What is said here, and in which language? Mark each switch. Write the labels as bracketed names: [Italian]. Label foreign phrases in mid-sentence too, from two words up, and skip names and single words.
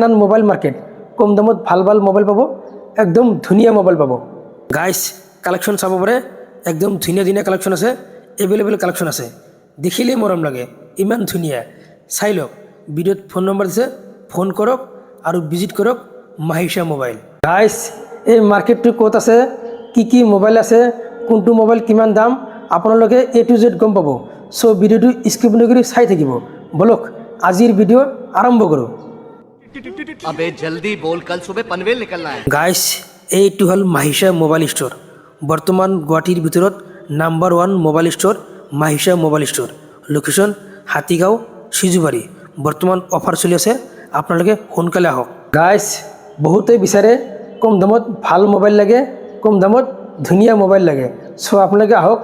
[English] hand mobile market [Assamese] কম দামত ভাল ভাল মোবাইল পাব একদম ধুনীয়া মোবাইল পাব গাইজ কালেকশন চাব পাৰে একদম ধুনীয়া ধুনীয়া কালেকশন আছে এভেলেবল কালেকশন আছে দেখিলে মৰম লাগে ইমান ধুনীয়া চাই লওক ভিডিওত ফোন নম্বৰ দিছে ফোন কৰক আৰু ভিজিট কৰক মাহিষা মোবাইল গাইজ এই মার্কেটটো ক'ত আছে কি মোবাইল আছে কোনটো মোবাইল কিমান দাম আপোনালোকে [English] A to Z [Assamese] গম পাব সো ভিডিওটো স্কিপ নকৰি চাই থাকিব বলক আজিৰ ভিডিও আৰম্ভ কৰো [Hindi] अबे जल्दी बोल कल सुबह पनवेल निकलना है [Assamese] গাইজ এইটো হল মাহিষা মোবাইল ষ্ট'ৰ বৰ্তমান গুৱাহাটীৰ ভিতৰত [English] number 1 mobile store [Assamese] মাহিষা মোবাইল ষ্ট'ৰ লোকেশ্যন হাতীগাঁও সিজুবাৰী বৰ্তমান অফাৰ চলি আছে আপোনালোকে সোনকালে আহক গাইজ বহুতে বিচাৰে কম দামত ভাল মোবাইল লাগে কম দামত ধুনীয়া মোবাইল লাগে সো আপোনালোকে আহক